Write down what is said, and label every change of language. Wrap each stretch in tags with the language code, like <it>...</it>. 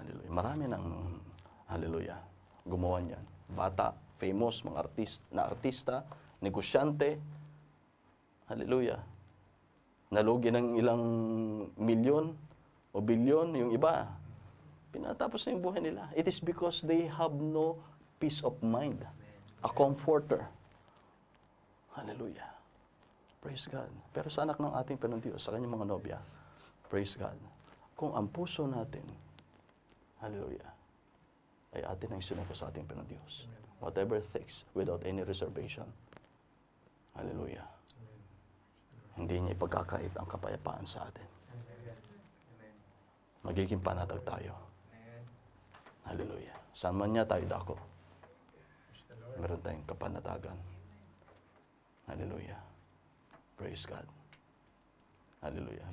<tl>Marami ng, hallelujah, gumawa niyan. Bata, famous, mga artista, negosyante, hallelujah. Nalugi ng ilang milyon o bilyon, yung iba. Pinatapos na yung buhay nila.</tl> <en>It is because they have no peace of mind. A comforter. Hallelujah. Praise God.</en> <tl>Pero sa anak ng ating Panginoon Diyos, sa kanyang mga nobya,</tl> <en>praise God.</en> <tl>Kung ang puso natin, hallelujah, ay atin ang sinuko sa ating Panginoon Diyos.</tl> <en>Whatever it takes, without any reservation. Hallelujah.</en> <tl>Hindi niya ipagkakait ang kapayapaan sa atin. Magiging panatag tayo. Hallelujah. Saan man niya tayo dako, meron tayong kapanatagan. Hallelujah.</tl> <en>Praise God.</en> <tl>Hallelujah.</tl>